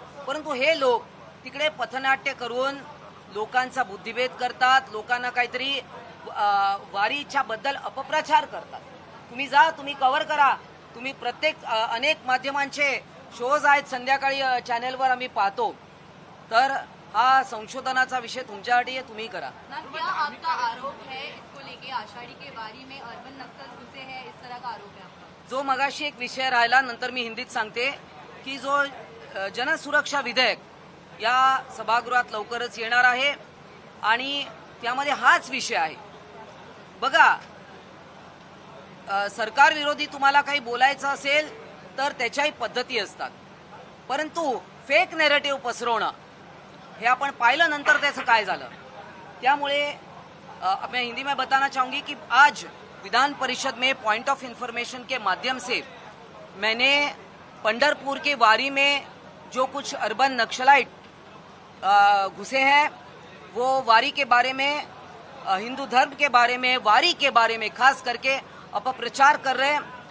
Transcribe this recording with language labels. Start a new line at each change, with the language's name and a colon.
Marathi: परंतु हे लोक तिकडे पथनाट्य करून लोकांचा बुद्धिभेद करतात, लोकांना काहीतरी वारीच्या बद्दल अपप्रचार करतात. तुम्ही जा, तुम्ही कव्हर करा. तुम्ही अनेक माध्यमांचे शोज आहेत संध्याकाळी चॅनेलवर आम्ही पाहतो. तर हा संशोधनाचा विषय तुमच्यासाठी आहे, तुम्ही करा.
Hindi: क्या आपका आरोप है इसको लेके? आषाढ़ी के वारी में अर्बन नक्सल घुसे हैं, इस तरह का आरोप है आपका?
Marathi: जो मगाशी एक विषय राहिला, नंतर मी हिंदीत सांगते की जो जनसुरक्षा विधेयक या सभागृहात लवकरच येणार आहे आणि त्यामध्ये हाच विषय आहे. बघा, सरकार विरोधी तुम्हाला काही बोलायचं असेल तर त्याच्याही पद्धती असतात, परंतु फेक नॅरेटिव्ह पसरवणं हे आपण पाहिलं नंतर त्याचं काय झालं. त्यामुळे
Hindi: मैं हिंदी में बताना चाहूंगी कि आज विधान परिषद में पॉइंट ऑफ इंफॉर्मेशन के माध्यम से मैंने पंढरपुर की वारी में जो कुछ अर्बन नक्सलाइट घुसे हैं वो वारी के बारे में, हिंदू धर्म के बारे में, वारी के बारे में खास करके अपप्रचार कर रहे हैं.